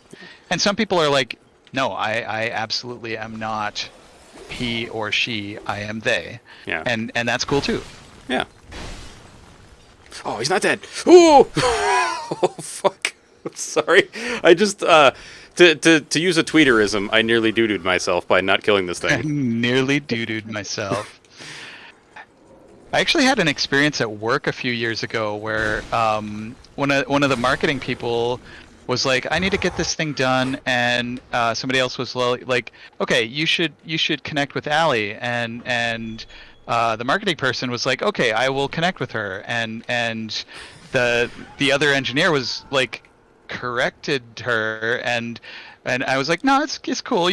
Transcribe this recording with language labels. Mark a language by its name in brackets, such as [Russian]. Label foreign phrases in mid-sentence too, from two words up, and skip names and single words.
[English] And some people are like, no, I absolutely am not he or she, I am they. Yeah. And that's cool too. Yeah. Oh, he's not dead. Ooh! Oh, fuck. I'm sorry. I just, to use a tweeterism, I nearly doo-dooed myself by not killing this I thing. nearly doo-dooed myself. I actually had an experience at work a few years ago where one of the marketing people was like, "I need to get this thing done," and somebody else was like, "Okay, you should connect with Allie," and the marketing person was like, "Okay, I will connect with her," and the other engineer was like, corrected her, and I was like, "No, it's cool.